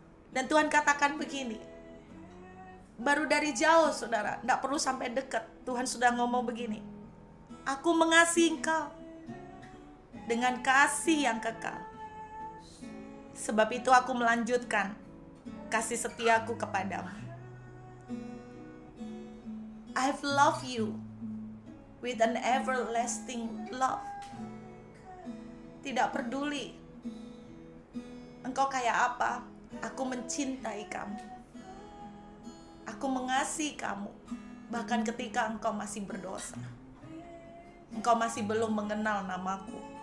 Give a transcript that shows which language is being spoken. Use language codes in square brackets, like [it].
[id] Dan Tuhan katakan begini, baru dari jauh saudara, tidak perlu sampai dekat, Tuhan sudah ngomong begini, aku mengasihi engkau dengan kasih yang kekal. Sebab itu aku melanjutkan kasih setiaku kepadamu. [en] I've loved you with an everlasting love. [id] Tidak peduli engkau kayak apa, aku mencintai kamu. Aku mengasihi kamu, bahkan ketika engkau masih berdosa. Engkau masih belum mengenal namaku.